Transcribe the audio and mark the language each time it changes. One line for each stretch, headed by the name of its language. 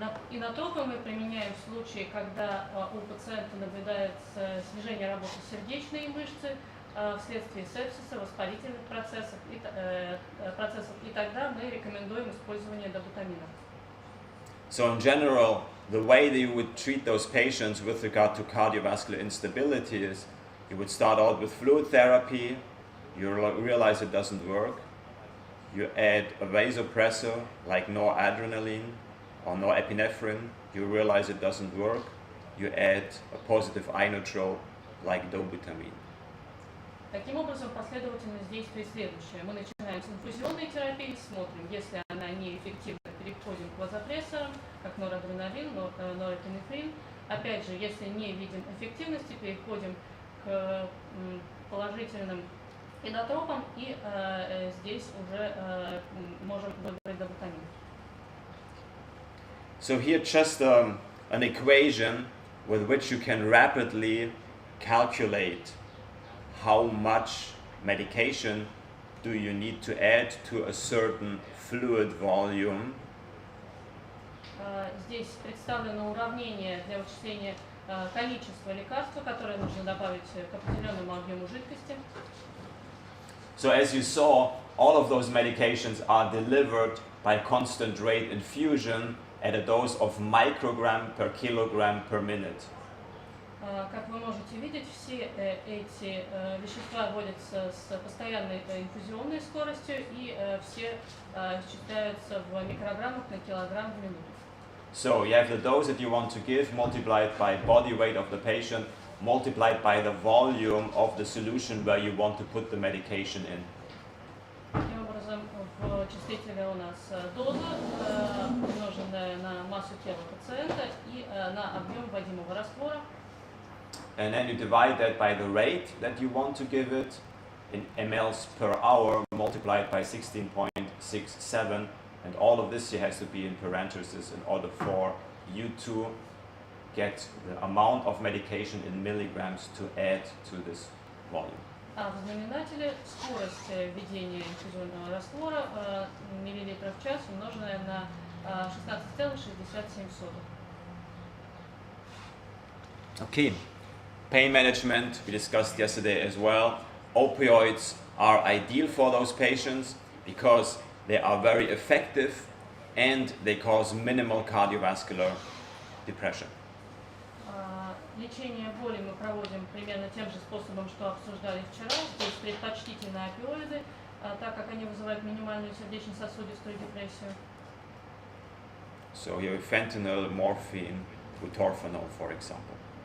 Russian: Инотропы мы применяем в случае, когда у пациента наблюдается снижение работы сердечной мышцы вследствие сепсиса, воспалительных процессов, и тогда мы рекомендуем использование добутамина.
English: So in general, the way that you would treat those patients with regard to cardiovascular instability is you would start out with fluid therapy, you realize it doesn't work, you add a vasopressor like noradrenaline or norepinephrine, you realize it doesn't work, you add a positive inotrope like dobutamine.
Russian: Таким образом, последовательность действий следующая. Мы начинаем с инфузионной терапии, смотрим, если она неэффективна, переходим к вазопрессорам, как норадреналин, норепинефрин. Опять же, если не видим эффективности, переходим к положительным инотропам, и здесь уже можем выбрать добутамин.
English: So here just an equation with which you can rapidly calculate how much medication do you need to add to a certain fluid volume.
Russian: Здесь представлено уравнение для вычисления количества лекарства, которое нужно добавить к определенному объему жидкости.
English: So as you saw, all of those medications are delivered by constant rate infusion at a dose of microgram per kilogram per minute.
Russian: Как вы можете видеть, все эти вещества вводятся с постоянной инфузионной скоростью и все исчисляются в микрограммах на килограмм в минуту.
English: So you have the dose that you want to give multiplied by body weight of the patient, multiplied by the volume of the solution where you want to put the medication in.
Russian: Таким образом, в числителе у нас доза, умноженная на массу тела пациента и на объем вводимого раствора.
English: And then you divide that by the rate that you want to give it in mLs per hour multiplied by 16.67, and all of this has to be in parentheses in order for you to get the amount of medication in milligrams to add to this volume.
Russian: А в знаменателе скорость введения инфузионного раствора миллилитров в час, умноженная на 16,67.
English: Okay. Pain management, we discussed yesterday as well. Opioids are ideal for those patients because they are very effective and they cause minimal cardiovascular depression.
Russian: Лечение боли мы проводим примерно тем же способом, что обсуждали вчера. Здесь предпочтительны опиоиды, так как они вызывают минимальную сердечно-сосудистую депрессию.
English: So you have fentanyl, morphine, butorphanol, for example.